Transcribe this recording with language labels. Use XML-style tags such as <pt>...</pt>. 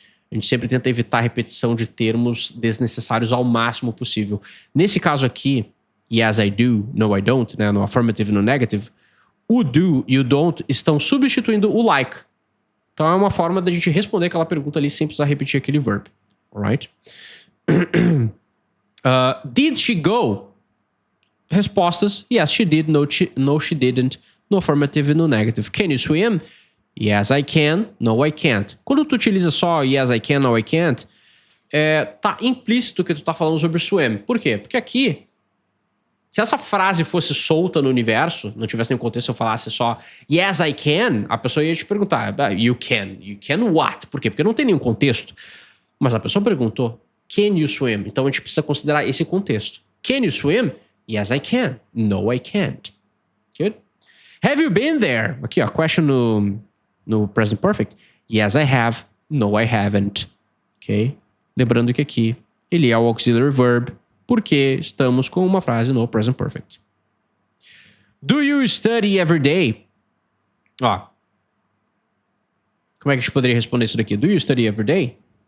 <pt>A gente sempre tenta evitar a repetição de termos desnecessários ao máximo possível. Nesse caso aqui,</pt> <en>yes, I do, no, I don't,</en> <pt>né? No affirmative e no negative, o do e o don't estão substituindo o like. Então é uma forma da gente responder aquela pergunta ali sem precisar repetir aquele verb. Alright?</pt> <en>Did she go?</en> <pt>Respostas,</pt> <en>yes, she did, no, she didn't.</en> <pt>No affirmative e no negative.</pt> <en>Can you swim? Yes, I can, no, I can't.</en> <pt>Quando tu utiliza só</pt> <en>yes, I can, no, I can't,</en> <pt>tá implícito que tu tá falando sobre swim. Por quê? Porque aqui, se essa frase fosse solta no universo, não tivesse nenhum contexto, se eu falasse só</pt> <en>yes, I can,</en> <pt>a pessoa ia te perguntar,</pt> <en>you can what?</en> <pt>Por quê? Porque não tem nenhum contexto. Mas a pessoa perguntou,</pt> <en>can you swim?</en> <pt>Então a gente precisa considerar esse contexto.</pt> <en>Can you swim? Yes, I can. No, I can't. Good? Have you been there?</en> <pt>Aqui, ó, question no present perfect.</pt> <en>Yes, I have. No, I haven't. Ok?</en> <pt>Lembrando que aqui ele é o auxiliary verb porque estamos com uma frase no present perfect.</pt> <en>Do you study every day?</en> <pt>Ó. Como é que a gente poderia responder isso daqui? Do you study every day?</pt>